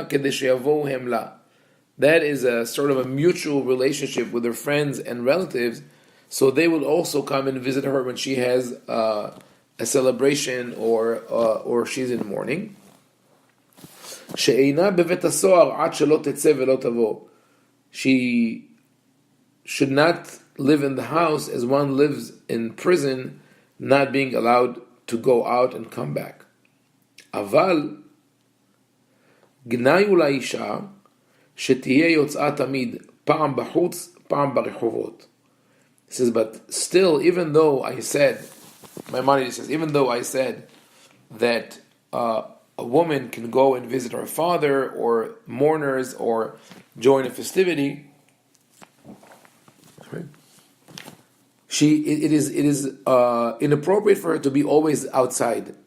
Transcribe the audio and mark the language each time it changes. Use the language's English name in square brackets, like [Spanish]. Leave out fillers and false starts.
[English] That is a sort of a mutual relationship with her friends and relatives, so they will also come and visit her when she has a celebration or she's in mourning. She should not live in the house as one lives in prison, not being allowed to go out and come back. [Hebrew] אבל גנאי לאישה שתהיה יוצאה תמיד פעם בחוץ, פעם ברחובות. [English] He says, but still, even though I said, Maimonides says, even though I said that a woman can go and visit her father or mourners or join a festivity, it is inappropriate for her to be always outside.